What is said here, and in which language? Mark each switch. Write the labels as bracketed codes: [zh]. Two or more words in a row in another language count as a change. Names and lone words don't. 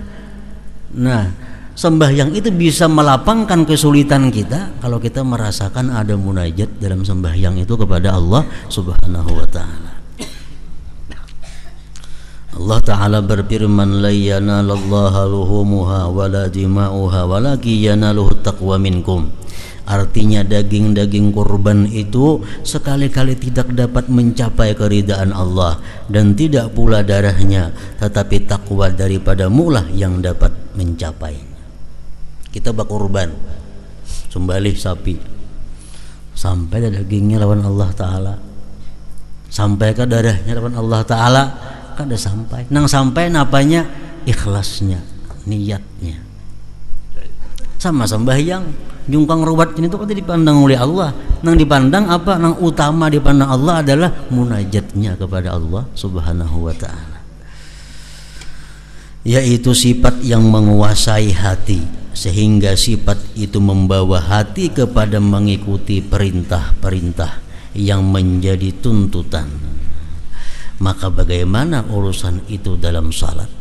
[id] Nah, sembahyang itu bisa melapangkan kesulitan kita kalau kita merasakan ada munajat dalam sembahyang itu kepada Allah [ar] سبحانه وتعالى. الله تعالى [id] berfirman, [ar] لا ينال الله لحومها ولا دماؤها ولكن يناله التقوى منكم. [id] Artinya daging-daging kurban itu sekali-kali tidak dapat mencapai keridaan Allah, dan tidak pula darahnya, tetapi takwa daripadamu lah yang dapat mencapainya. Kita berkurban, sembelih sapi, sampai dagingnya lawan [ar] الله تعالى, [id] sampai ke darahnya lawan [ar] الله تعالى, [id] kada sampai. [bjn] Nang sampai napanya? Ikhlasnya, niatnya. [id] Sama sembahyang, jungkang ruwat ini tuh kan dipandang oleh Allah. Nang dipandang apa? Nang utama dipandang Allah adalah munajatnya kepada Allah [ar] سبحانه وتعالى, [id] yaitu sifat yang menguasai hati, sehingga sifat itu membawa hati kepada mengikuti perintah-perintah yang menjadi tuntutan. Maka bagaimana urusan itu dalam salat?